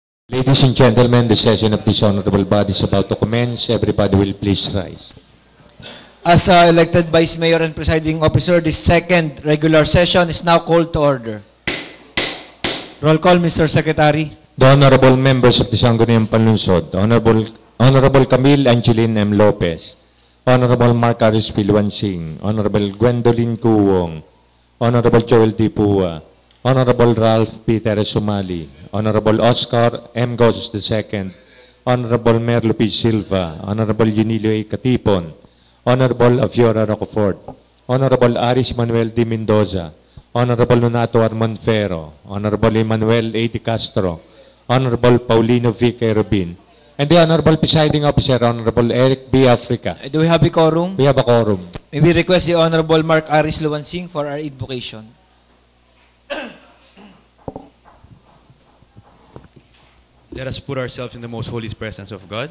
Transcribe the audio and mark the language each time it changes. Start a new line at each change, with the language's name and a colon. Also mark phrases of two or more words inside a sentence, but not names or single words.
English: Ladies and gentlemen, the session of this honorable body is about to commence. Everybody will please rise. As elected Vice Mayor and Presiding Officer, this second regular session is now called to order. Roll call, Mr. Secretary. The honorable members of the Sangguniang Panlunsod, Honorable Camille Angeline M. Lopez, Honorable Mark Aris Pilwansing, Honorable Gwendolyn Kuwong, Honorable Joel D. Pua, Honorable Ralph Peter Sumali, Honorable Oscar M. Gozos II, Honorable Merlo P. Silva, Honorable Yunilio A. Katipon, Honorable Afiora Rocafort, Honorable Aris Manuel D. Mendoza, Honorable Nonato Armonfero, Honorable Emmanuel A. Di Castro, Honorable Paulino V. Rubin, and the Honorable Presiding Officer, Honorable Eric B. Africa. Do we have a quorum? We have a quorum. May we request the Honorable Mark Aris Luwansing for our invocation. Let us put ourselves in the most holy presence of God.